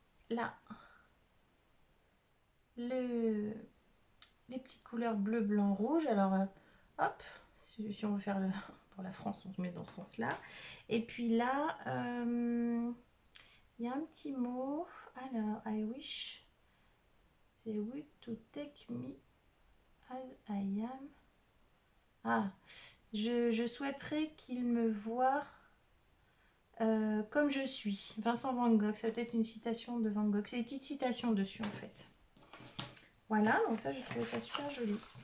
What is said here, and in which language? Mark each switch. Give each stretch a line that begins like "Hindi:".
French: Là, les petites couleurs bleu, blanc, rouge. Alors, hop, si on veut faire pour la France, on se met dans ce sens-là. Et puis là, il y a un petit mot.
English: Alors, I wish they would to take me as I am.
French: Ah, je souhaiterais qu'ils me voient comme je suis. Vincent Van Gogh, ça peut être une citation de Van Gogh. C'est des petites citations dessus en fait. Voilà, donc ça j'ai trouvé ça super joli.